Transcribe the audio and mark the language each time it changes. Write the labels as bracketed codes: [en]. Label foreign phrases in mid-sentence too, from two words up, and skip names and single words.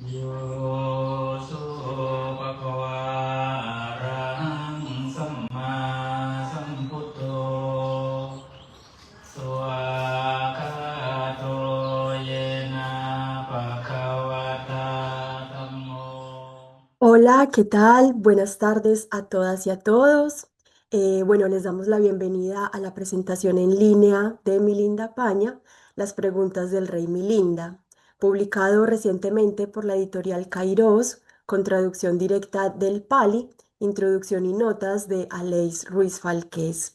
[pi] โยสุภควาอะระหังสัมมาสัมพุทโธสวากขาโตเยนะภะคะวะตาธัมโม [es] Hola, ¿qué tal? Buenas tardes a todas y a todos. Bueno, les damos la bienvenida a la presentación en línea de Milinda Paña, Las preguntas del rey Milinda, publicado recientemente por la editorial Kairos, con traducción directa del Pali, introducción y notas de Aleix Ruiz Falqués.